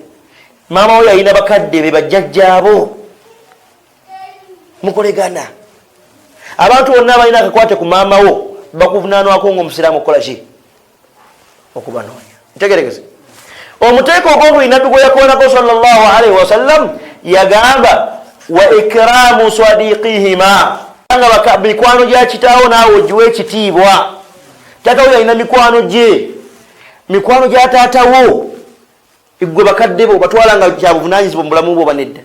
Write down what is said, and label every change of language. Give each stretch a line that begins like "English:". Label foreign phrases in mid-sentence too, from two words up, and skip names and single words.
Ganda: Maama we yalina bakadde be bajjajjaabo mukolegana. Abantu bonna abalina akakwate ku maama wo bakuvunaanwako ng'omusiraamu okukola ki? Okubanoonya. Ntegeregeze. Omuteeko ogw'okuli nabbi gwe yakoonako
Arabic: صلى الله عليه وسلم
Ganda: yagamba
Arabic: وإكرام صديقهما,
Ganda: nga mikwano gya kitaawo naawe ogiwa ekitiibwa. Taata we yalina mikwano gye, mikwano gya taatawo gwe bakadde bo batwala nga kyabuvunaanyizibwa mu bulamu bwo banedda.